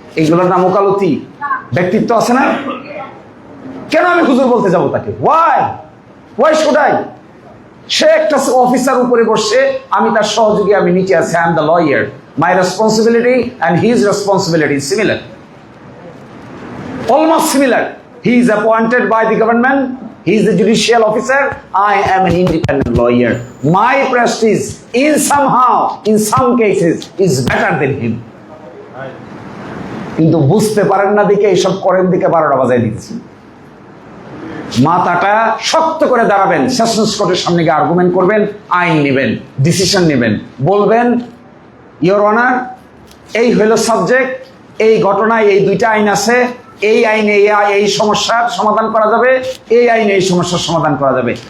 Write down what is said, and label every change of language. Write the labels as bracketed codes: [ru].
[bn] এইগুলোর নাম ওকালতি? ব্যক্তিত্ব আছে না? কেন আমি হুজুর বলতে যাবো তাকে? [en] Why should I? [bn] সে একটা অফিসার উপরে বসছে, আমি তার সহযোগী, আমি নিচে আছি। [en] I am the lawyer, my responsibility and his responsibility is similar, almost similar. He is appointed by the government, he is the judicial officer, I am an independent lawyer. My prestige in some cases is better than him. [bn] কিন্তু বুঝতে পারেন না দিকে এইসব করেন দিকে 12টা বাজায় দিচ্ছি। মাথাটা শক্ত করে দাঁড়াবেন, সেশনস কোর্টের সামনে গিয়ে আর্গুমেন্ট করবেন, আইন নেবেন, ডিসিশন নেবেন, বলবেন ইওর অনার এই হইল সাবজেক্ট, এই ঘটনায় এই 2টা আইন আছে, এই আইনে এই সমস্যার সমাধান করা যাবে, এই আইনে এই সমস্যার সমাধান করা যাবে।